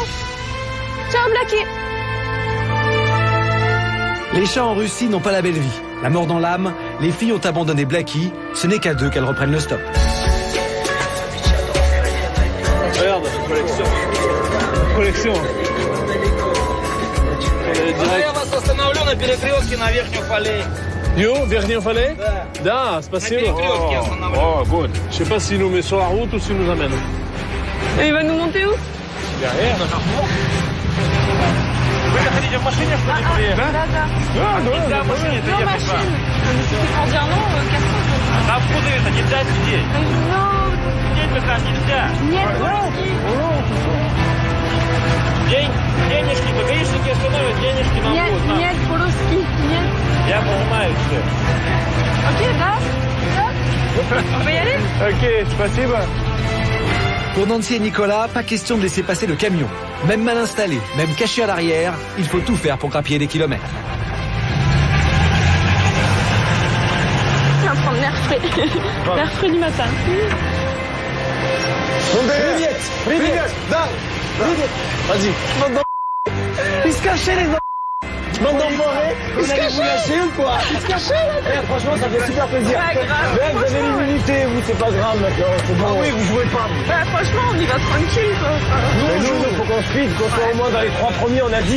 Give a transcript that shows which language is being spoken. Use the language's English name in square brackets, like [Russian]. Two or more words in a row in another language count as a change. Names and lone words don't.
[French] Ciao, Blackie! Les chats en Russie n'ont pas la belle vie. La mort dans l'âme, les filles ont abandonné Blackie. Ce n'est qu'à 2 qu'elles reprennent le stop. Regarde, collection. [Russian] Я вас остановлю на перекрестке на Верхнем Фале. Yo, Верхнем Фале? Да, спасибо. [English] Oh, good. [French] Je sais pas s'il nous met sur la route ou s'il nous amène. Et il va nous monter où? Derrière. [Russian] Вы хотите в машине, что ли, приехать? Да. Нельзя в машине заехать вам. [French] Если on dit un nom, [Russian] Там путается, нельзя сидеть. Сидеть там нельзя. Нет, Денежки, гаишники остановят, денежки нам будут. Нет, по-русски, нет. Я понимаю все. Окей, да? [French] On peut y aller? [Russian] Ok, спасибо. [French] Pour Nancy et Nicolas, pas question de laisser passer le camion. Même mal installé, même caché à l'arrière, il faut tout faire pour grappiller des kilomètres. On va prendre l'air frais. L'air frais du matin. [Russian] Привет! Да! [French] Vas-y. Il se cachait les bande d'enfoirés. Vous allez vous lâcher ou quoi? Il se cachait là. Franchement, ça fait super plaisir. Pas grave. Mec, vous avez l'immunité, vous, c'est pas grave maintenant. C'est bon. Oui, vous jouez pas. Bah, franchement, on y va tranquille quoi. Mais nous, il faut qu'on speed, qu'on soit au moins dans les 3 premiers, on a dit.